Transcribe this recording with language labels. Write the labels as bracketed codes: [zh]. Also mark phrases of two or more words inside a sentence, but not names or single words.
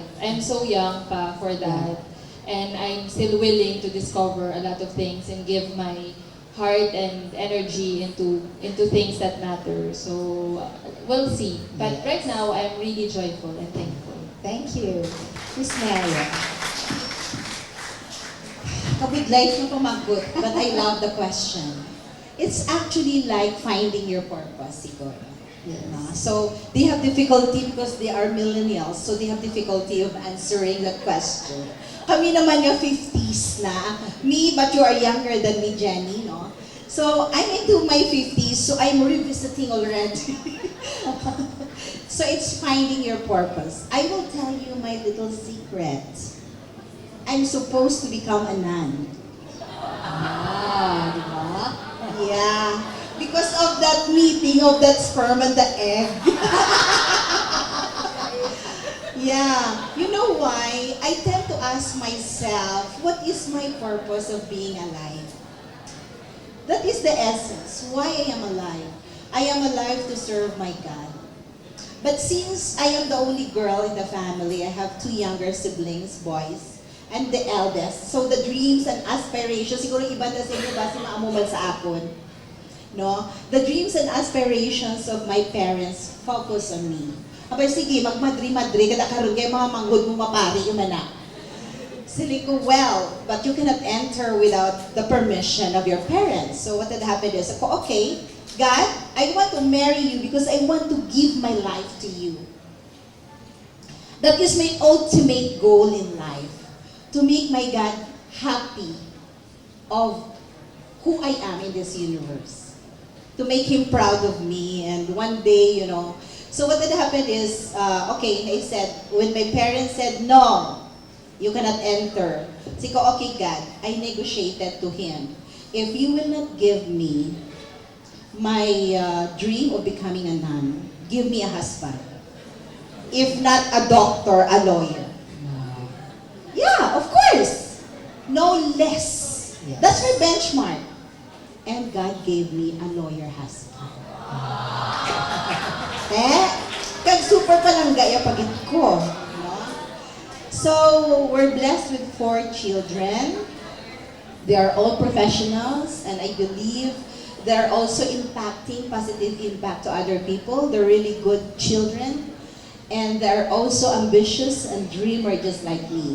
[en] I'm so young pa for that, and I'm still willing to discover a lot of things and give my heart and energy into things that matter. So we'll see. But right now, I'm really joyful and thankful. Thank you. Miss Marian. [hil] Kabudlay ko pumagot, [en] but I love the question. It's actually like finding your purpose, siguro. No? So, they have difficulty because they are millennials, so they have difficulty of answering that question. [tl] Kami naman yung 50s na. [en] Me, but you are younger than me, Jenny, no? So, I'm into my 50s, so I'm revisiting already. So, it's finding your purpose. I will tell you my little secret. I'm supposed to become a nun. [tl] Ah, di ba? [en] Yeah. Because of that meeting of that sperm and the egg. Yeah. You know why? I tend to ask myself, what is my purpose of being alive? That is the essence. Why I am alive. I am alive to serve my God. But since I am the only girl in the family, I have 2 younger siblings, boys, and the eldest. So the dreams and aspirations, [hil] siguro iba na sa inyo ba si maamuman sa akon? No? [en] The dreams and aspirations of my parents focus on me. [hil] Abay, sige, magmadri-madri, kada karoon kayo mga manggod mo mapari, yung mana. Sili ko, [en] well, but you cannot enter without the permission of your parents. So what had happened is, ako, okay, God, I want to marry you because I want to give my life to you. That is my ultimate goal in life. To make my God happy of who I am in this universe. To make Him proud of me, and one day, you know. So what had happened is, okay, I said, when my parents said, no, you cannot enter. [tl] Sabi ko, [en] okay God, I negotiated to Him. If you will not give me my dream of becoming a nun, give me a husband. If not a doctor, a lawyer. Yeah, of course. No less. Yes. That's my benchmark. And God gave me a lawyer husband. [hil] Kag super palangga pagit ko. [en] No? So, we're blessed with 4 children. They are all professionals, and I believe they're also impacting, positive impact to other people. They're really good children. And they're also ambitious and dreamer just like me.